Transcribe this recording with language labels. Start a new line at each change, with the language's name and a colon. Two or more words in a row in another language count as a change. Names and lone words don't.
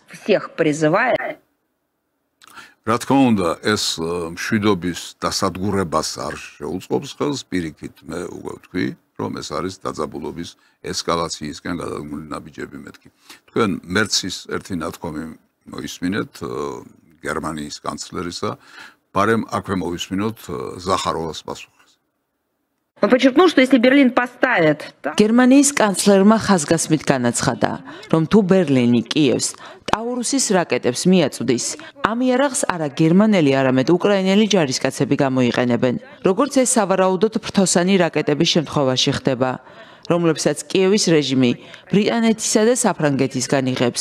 Georgian: რა თქმა უნდა, ეს მშვიდობის დასადგურებას არ შეუწყობს ხელს, პირიქით მე უკვე ვთქვი, რომ ეს არის დაძაბულობის ესკალაციისკენ გადადგმული ნაბიჯები მეთქი. თქვენ მერცის ერთი ნათქვამი მოისმინეთ გერმანიის კანცლერისა, ბარემ აქვე მოვისმინოთ ზახაროვას პასუხი.
Russian: Он подчеркнул, что если Берлин поставит...
Georgian: გერმანიის კანცლერმა ხაზგასმით განაცხადა, რომ თუ ბერლინი კიევს ტაურუსის რაკეტებს მიაწვდის, ამ იარაღს არა გერმანელი, არამედ უკრაინელი ჯარისკაცები გამოიყენებენ. როგორც ეს სავარაუდოდ ფრთოსანი რაკეტების შემთხვევაში ხდება, რომლებსაც კიევის რეჟიმი ბრიტანეთისა და საფრანგეთისგან იღებს.